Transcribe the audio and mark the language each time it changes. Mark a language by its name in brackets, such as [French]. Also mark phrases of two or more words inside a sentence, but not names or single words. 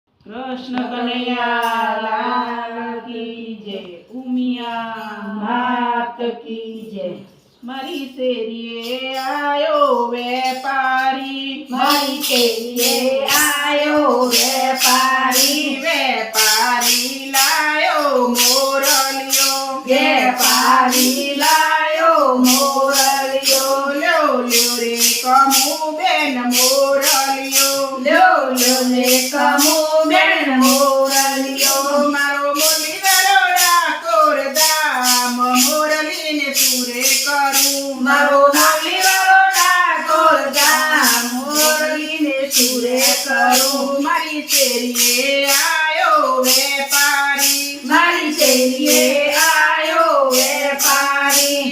[Hindi] कृष्ण कन्हैया लाल की जय। उमिया मात की जय। [Gujarati] મારી શેરીએ આયો વ્યાપારી, મારી શેરીએ આયો વ્યાપારી, વ્યાપારી લાયો મોરલિયો, વ્યાપારી લાયો મોરલિયો। લ્યો લ્યો રે કમુ બેન મોરલિયો, લ્યો લ્યો રે કમુ બેન મોરલિયો। મારો મોરલી વાળો ડાકોર ધામ, મોરલી ને પૂરે કરું। મારો મોરલી વાળો ડાકોર ધામ, મોરલી ને પૂરે કરું। મારી શેરીએ આયો વ્યાપારી, મારી શેરીએ આયો વ્યાપારી,